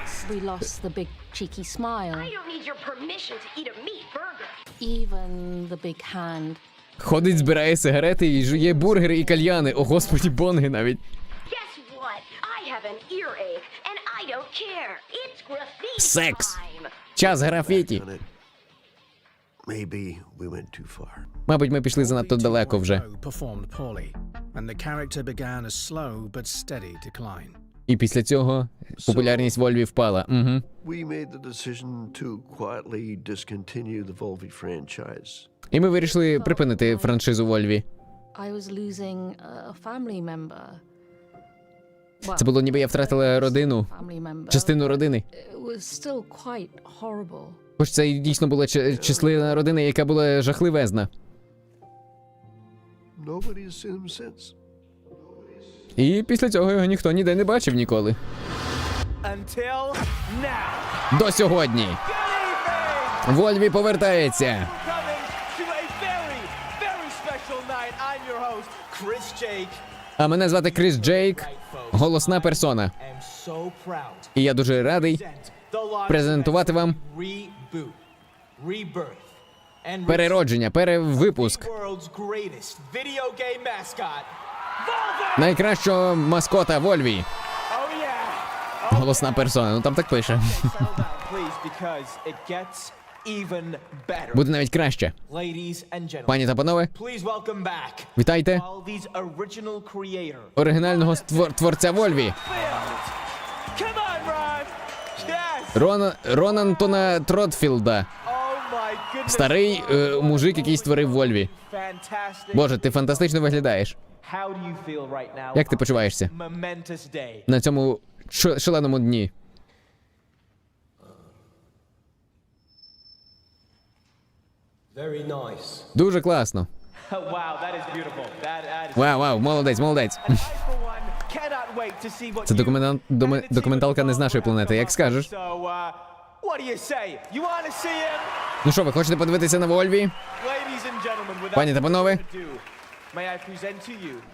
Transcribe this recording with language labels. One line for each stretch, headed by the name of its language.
English: We lost the big cheeky smile. I don't need your permission to eat a meat burger. Even the big hand.
Ukrainian: Ходить, збирає сигарети і жує бургери і кальяни. О, господі, бонги навіть.
English: Guess what? I have an earache, and I don't care. It's graffiti
Ukrainian: Секс.
English: time.
Ukrainian: Час графіті.
English: Maybe we went too far.
Ukrainian: Мабуть, ми пішли занадто далеко вже.
English: Performed poorly, and the character began a slow but steady decline.
Ukrainian: І після цього популярність Вольві впала. Угу.
English: We made the decision to quietly discontinue the Volvi franchise.
Ukrainian: І ми вирішили припинити франшизу Вольві.
English: I was losing a family member.
Ukrainian: Це було ніби я втратила родину,
English: Family member.
Ukrainian: частину родини.
English: It was still quite horrible.
Ukrainian: Хоч це і дійсно була числина родини, яка була жахливезна.
English: Nobody has seen him since.
Ukrainian: І після цього його ніхто ніде не бачив ніколи.
English: Until now.
Ukrainian: До сьогодні. Вольві повертається.
English: Coming to a very, very special night. I'm your host, Chris Jake.
Ukrainian: А мене звати Кріс Джейк, голосна персона.
English: I'm so proud.
Ukrainian: І я дуже радий презентувати вам
English: Reboot, rebirth, and
Ukrainian: переродження, перевипуск
English: world's greatest video game mascot.
Ukrainian: найкращого маскота Вольві.
English: Oh yeah.
Ukrainian: Голосна персона, ну там так пише.
English: Settle down, please, because it gets even better.
Ukrainian: Буде навіть краще.
English: Ladies and gentlemen,
Ukrainian: Пані та панове,
English: please welcome back
Ukrainian: вітайте
English: Volvi's original creator.
Ukrainian: оригінального творця Вольві.
English: Come on, Ron. Yes.
Ukrainian: Ронантона Тротфілда.
English: Oh my goodness.
Ukrainian: Старий мужик, який створив Вольві.
English: Fantastic.
Ukrainian: Боже, ти фантастично виглядаєш.
English: How do you feel right now?
Ukrainian: Як ти почуваєшся
English: Momentous day.
Ukrainian: на цьому шаленому дні?
English: Very nice.
Ukrainian: Дуже класно.
English: Wow, that is beautiful. That is...
Ukrainian: Вау, молодець.
English: And I, for one, cannot wait to see what
Ukrainian: Це
English: you...
Ukrainian: документалка не з нашої планети, як скажеш.
English: So, what do you say? You want to see him?
Ukrainian: Ну що, ви хочете подивитися на Вольві?
English: Ladies and gentlemen, without
Ukrainian: Пані та панове,
English: further ado, may I present to you